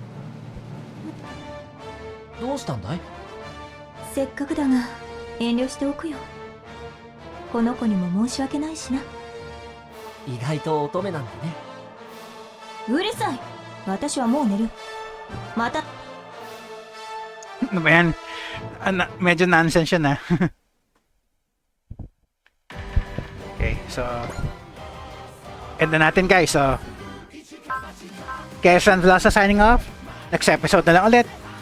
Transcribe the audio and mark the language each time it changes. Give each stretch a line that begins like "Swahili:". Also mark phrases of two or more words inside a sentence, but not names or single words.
Japanese: どうしたんだい？せっかくだが遠慮しておくよ。この子にも申し訳ないしな。意外と乙女なんだね。うるさい。私はもう寝る。また。
Filipino: ano ba yan? Medyo nonsense yun ah. Okay, so end na natin guys. So, kaya Sunflower
English: signing off. Next episode
Filipino: na lang ulit.